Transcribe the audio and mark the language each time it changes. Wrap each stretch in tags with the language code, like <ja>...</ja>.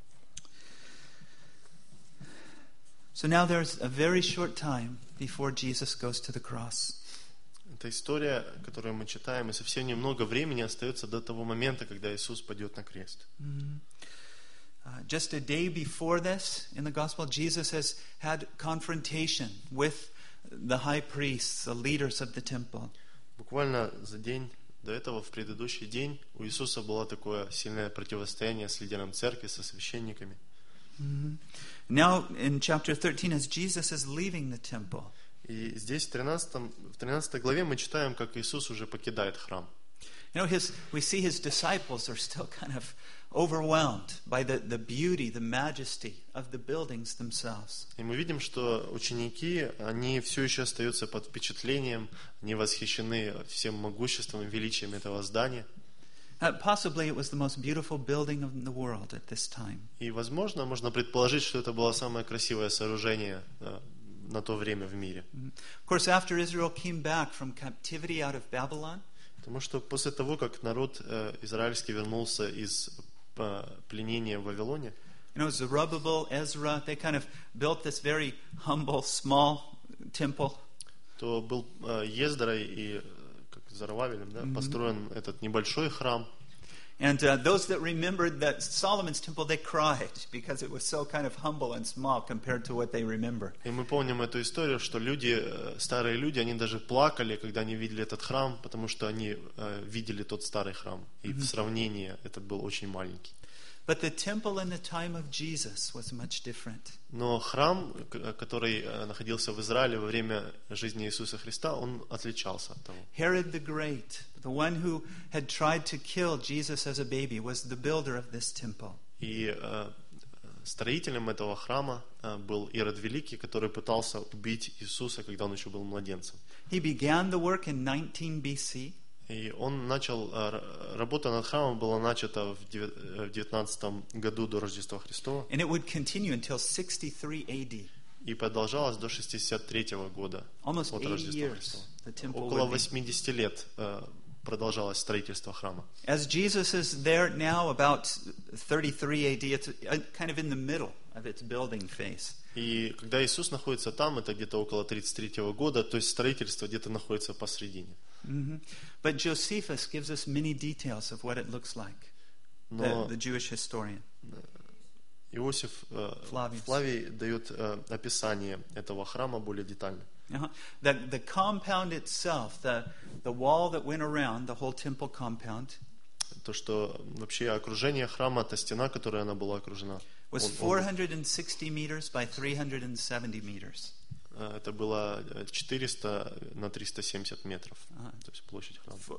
<ru>Аминь.</ru> <en>So now there's a very short time before Jesus goes to the cross.</en> <ru>Эта история, которую мы читаем, и совсем немного времени остается до того момента, когда Иисус пойдет на крест.</ru> <en>Just a day before this, in the gospel, Jesus has had confrontation with the high priests, the leaders of the temple.</en> <ru>Буквально за день до этого, в предыдущий день, у Иисуса было такое сильное противостояние с лидером церкви, со священниками.</ru> <en>Now, in chapter 13, as Jesus is leaving the temple.</en> <ru>И здесь, в 13 главе, мы читаем, как Иисус уже покидает храм.</ru> <en>You know, we see his disciples are still kind of overwhelmed by the beauty, the majesty of the buildings themselves.</en> <ru>И мы видим, что ученики, они все еще остаются под впечатлением, они восхищены всем могуществом и величием этого здания.</ru> <en>Possibly it was the most beautiful building in the world at this time.</en> <ru>И возможно, можно предположить, что это было самое красивое сооружение на то время в мире.</ru> <en>Of course, after Israel came back from captivity out of Babylon,</en> <ru>потому что после того, как народ израильский вернулся из пленения в Вавилоне,</ru> <en>you know, Zerubbabel, Ezra, they kind of built this very humble, small temple.</en> <ru>То был Ездра и как Зарававелем, да, построен этот небольшой храм.</ru> <en>And those that remembered that Solomon's temple, they cried because it was so kind of humble and small compared to what they remember.</en> <ru>И мы помним эту историю, что люди, старые люди, они даже плакали, когда они видели этот храм, потому что они видели тот старый храм, и в сравнении этот был очень маленький.</ru> <en>But the temple in the time of Jesus was much different.</en> <ru>Но храм, который находился в Израиле во время жизни Иисуса Христа, он отличался от того.</ru> <en>Herod the Great, the one who had tried to kill Jesus as a baby, was the builder of this temple.</en> <ru>И строителем этого храма был Ирод Великий, который пытался убить Иисуса, когда он еще был младенцем.</ru> <en>He began the work in 19 BC.</en> <ru>И он начал, работа над храмом была начата в 19 году до Рождества Христова.</ru> <en>And it would continue until 63 AD.</en> <ru>И продолжалось до 63 года</ru> <en>Almost</en> <ru>от Рождества Христова.</ru> <en>The temple</en> <ru>Около 80 лет продолжалось строительство храма.</ru> <en>As Jesus is there now about 33 AD, it's kind of in the middle of its building phase.</en> <ru>И когда Иисус находится там, это где-то около 33 года, то есть строительство где-то находится посредине.</ru> <en>But Josephus gives us many details of what it looks like. The Jewish historian.</en> <ru>Иосиф Флавий дает описание этого храма более детально.</ru> <en>The compound itself, the wall that went around the whole temple compound.</en> <ru>То, что вообще окружение храма, та стена, которой она была окружена.</ru> <en>Was 460 meters by 370 meters.</en> <ru>Это было 400 на 370 метров, то есть площадь храма.</ru>